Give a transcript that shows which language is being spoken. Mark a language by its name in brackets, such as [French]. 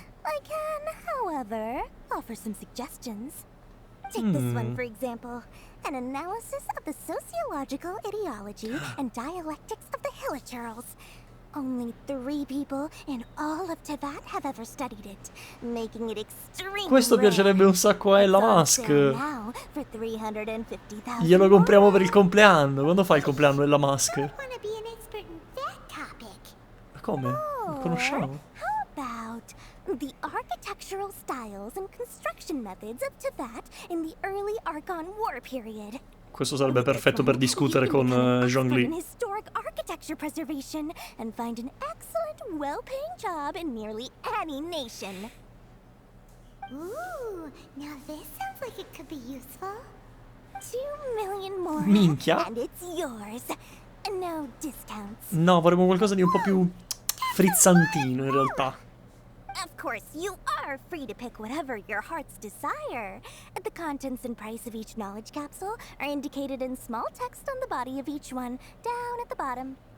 [English] I can, however, offer some suggestions. Take this one, for example. An analysis of the sociological ideology and dialectics of the Hilichurls. Only 3 people in all of Teyvat have ever studied it, making it extremely [Italian] Questo piacerebbe un sacco a Ella Musk. [English] now for 350,000. [Italian] Glielo compriamo per il compleanno. Quando fa il compleanno Ella Musk? [English] Wanna be an expert in that topic? [Italian] Ma come? Non conosciamo? [English] How about the architectural styles and construction methods of Teyvat in the early Archon War period? [Italian] Questo sarebbe perfetto per discutere con Zhongli. [English] In historic architecture preservation and find an excellent, well-paying job in nearly any nation. Ooh, now this sounds like it could be useful. 2 million more. [Italian] Minchia. [English] And it's yours. No discounts. [Italian] No, vorremmo qualcosa di un po' più frizzantino in realtà. [English] Of course, you are free to pick whatever your hearts desire. The contents and price of each knowledge capsule are indicated in small text on the body of each one, down at the bottom.